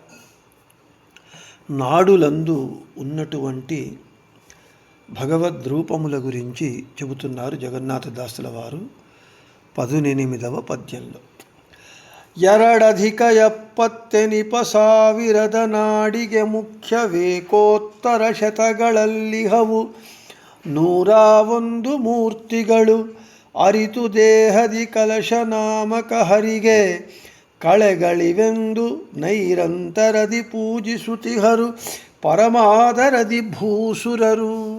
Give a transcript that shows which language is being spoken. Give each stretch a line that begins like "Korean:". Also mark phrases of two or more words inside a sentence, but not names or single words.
Telugu: నాడులందు ఉన్నటువంటి భగవద్రూపముల గురించి చెబుతున్నారు జగన్నాథదాసుల వారు 18వ పద్యంలో.
Kannada: ಎರಡಧಿಕ 70 ನಾಡಿಗೆ ಮುಖ್ಯವೇಕೋತ್ತರ ಶತಗಳಲ್ಲಿಹವು 101 ಮೂರ್ತಿಗಳು ಅರಿತು ದೇಹದಿ ಕಲಶ ನಾಮಕ ಹರಿಗೆ ಕಳೆಗಳಿವೆಂದು ನೈರಂತರದಿ ಪೂಜಿಸುತಿಹರು ಪರಮಾದರದಿ ಭೂಸುರರು.